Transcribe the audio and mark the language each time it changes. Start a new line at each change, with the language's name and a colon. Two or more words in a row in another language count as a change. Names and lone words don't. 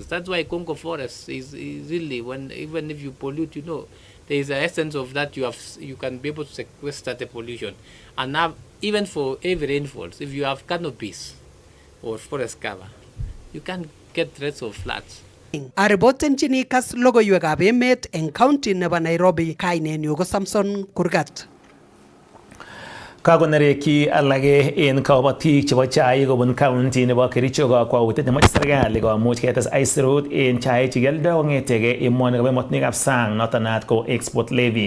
English: That's why Congo Forest is really, even if you pollute, there is an essence of that you can be able to sequester the pollution. And now, even for heavy rainfalls, if you have canopies or forest cover, you can get threats of floods.
Kalenjin: Aribotenchini Kass logoiwekab emet eng county nebo Nairobi, kainenyu ko Samson Kurgat. Kakonereki alage en kabatik chebo chaik kobun county nebo Kericho kakwautiet nemoche serikali komuch ketes aisurut en chaik chekioldo kong'etege emoni kobo emotinwekab sang noton naat ko
English: export levy.